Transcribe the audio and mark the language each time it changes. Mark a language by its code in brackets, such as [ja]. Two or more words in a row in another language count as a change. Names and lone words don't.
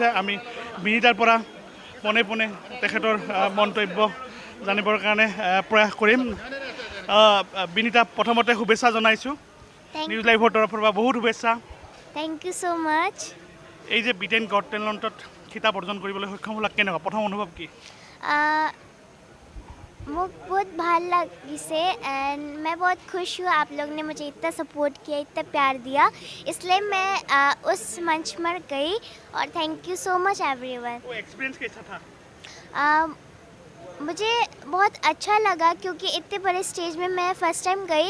[as] আমি বিনীতাৰ পৰা পোনে পোনে তেখেতৰ মন্তব্য জানিবৰ কাৰণে প্ৰয়াস কৰিম। বিনীতা, প্ৰথমতে শুভেচ্ছা জনাইছোঁ। নিউজ লাইভৰ তৰফৰ পৰা বহুত শুভেচ্ছা। [en] thank you so much. [as] এই যে ব্ৰিটেইন গট টেলেণ্টত খিতাপ অৰ্জন কৰিবলৈ সক্ষম হ'লা, কেনেকুৱা প্ৰথম অনুভৱ কি? [hi] मुझे बहुत ভাল लगी एंड मैं बहुत खुश हूँ। आप लोग ने मुझे इतना सपोर्ट किया, इतना प्यार दिया, इसलिए मैं उस मंच पर गई और [en] thank you so much everyone. [hi] वो एक्सपीरियंस कैसा था? मुझे बहुत अच्छा लगा क्योंकि इतने बड़े स्टेज में मैं [en] first time [hi] गई।